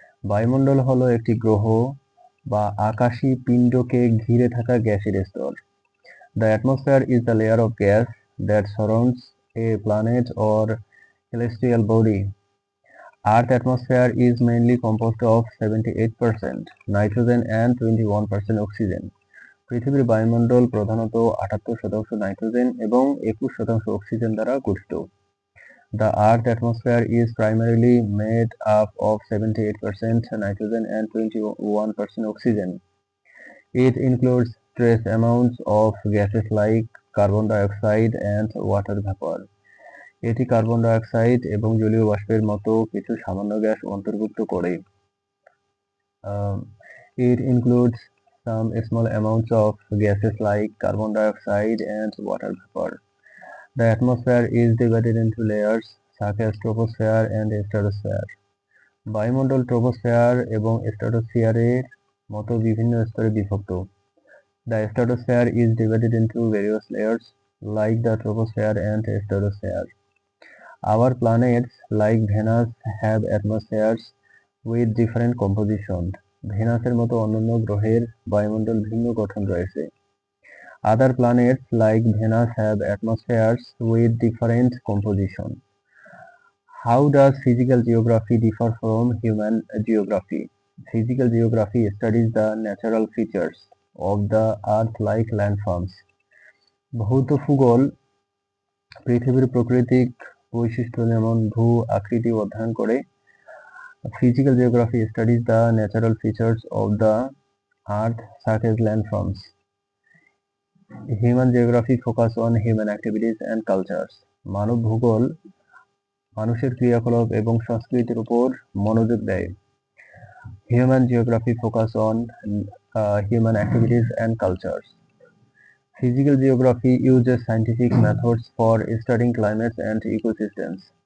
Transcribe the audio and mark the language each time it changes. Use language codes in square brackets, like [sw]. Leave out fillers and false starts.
[bn] বায়ুমণ্ডল হলো একটি গ্রহ বা আকাশী পিণ্ডকে ঘিরে থাকা গ্যাসের স্তর। [en] The atmosphere is the layer of gas that surrounds a planet or celestial body. Earth atmosphere is mainly composed of 78% nitrogen and 21% oxygen. [bn] পৃথিবীর বায়ুমণ্ডল প্রধানত 78% নাইট্রোজেন এবং 21% অক্সিজেন দ্বারা গঠিত। [en] The Earth atmosphere is primarily made up of 78% nitrogen and 21% oxygen. It includes trace amounts of gases like carbon dioxide and water vapor. [bn] এটি carbon die oxide এবং জলীয় বাষ্পের মতো কিছু সামান্য গ্যাস অন্তর্ভুক্ত করে। [en] It includes some small amounts of gases like carbon dioxide and water vapor. The atmosphere is divided into layers such as troposphere and stratosphere. [bn] বায়ুমণ্ডল troposphere এবং স্ট্রাটোস্ফিয়ারের মতো বিভিন্ন স্তরে বিভক্ত। [en] The stratosphere is divided into various layers like the troposphere and stratosphere. Our planets, like Venus, have atmospheres with different composition. [bn] ভেনাসের মতো অন্যান্য গ্রহের বায়ুমণ্ডল ভিন্ন গঠন রয়েছে। [en] Other planets, like Venus, have atmospheres with different composition. How does physical geography differ from human geography? Physical geography studies the natural features of the Earth like landforms. [bn] ভৌত ভূগোল পৃথিবীর প্রাকৃতিক বৈশিষ্ট্য যেমন ভূ আকৃতি অধ্যয়ন করে। [en] Physical geography studies the natural features of the earth such as landforms. Human geography focus on human activities and cultures. [bn] মানব ভূগোল মানুষের ক্রিয়াকলাপ এবং সংস্কৃতির উপর মনোযোগ দেয়। [en] Human geography focus on human activities and cultures. Physical geography uses scientific methods for studying climates and ecosystems.